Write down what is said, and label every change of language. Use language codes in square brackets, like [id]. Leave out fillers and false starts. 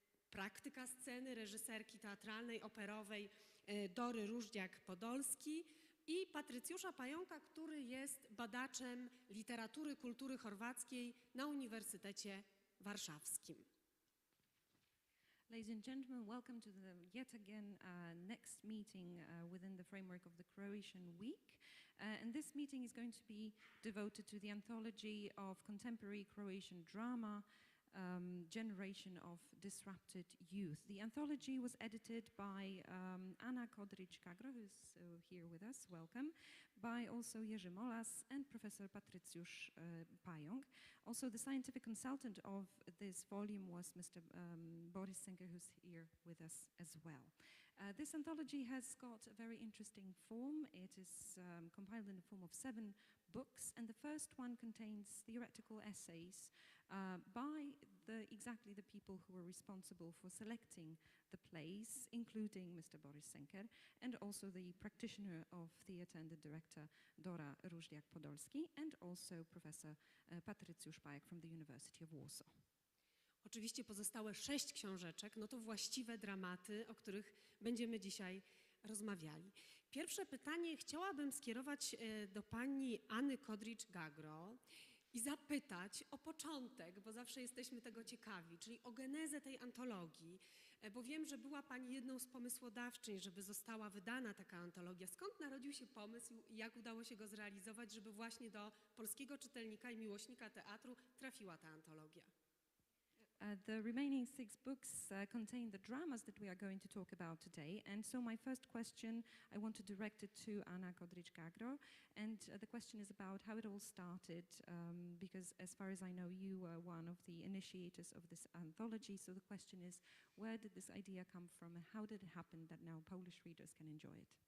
[pl] praktyka sceny, reżyserki teatralnej, operowej Dory Ruždjak Podolski i Patrycjusza Pajaka, który jest badaczem literatury, kultury chorwackiej na Uniwersytecie Warszawskim. [en] Ladies and gentlemen, welcome to the yet again next meeting within the framework of the Croatian Week. And this meeting is going to be devoted to the anthology of contemporary Croatian drama, Generation of Disrupted Youth. The anthology was edited by Anna Kodrić-Gagro, who's here with us, welcome, by also Jerzy Molas and Professor Patrycjusz Pajak. Also the scientific consultant of this volume was Mr. Boris Senker, who's here with us as well. This anthology has got a very interesting form. It is compiled in the form of 7 books, and the first one contains theoretical essays by exactly the people who were responsible for selecting the plays, including Mr. Boris Senker, and also the practitioner of theatre and the director Dora Ruždjak Podolski, and also Professor Patrycjusz Pajak from the University of Warsaw. [pl] Oczywiście pozostałe 6 książeczek, no to właściwe dramaty, o których będziemy dzisiaj rozmawiali. Pierwsze pytanie chciałabym skierować do pani Anny Kodrić-Gagro i zapytać o początek, bo zawsze jesteśmy tego ciekawi, czyli o genezę tej antologii, bo wiem, że była pani jedną z pomysłodawczyń, żeby została wydana taka antologia. Skąd narodził się pomysł i jak udało się go zrealizować, żeby właśnie do polskiego czytelnika i miłośnika teatru trafiła ta antologia? [en] The remaining 6 books contain the dramas that we are going to talk about today, and so my first question I want to direct it to Anna Kodrić-Gagro, and the question is about how it all started, because as far as I know you were one of the initiators of this anthology, so the question is, where did this idea come from and how did it happen that now Polish readers can enjoy it?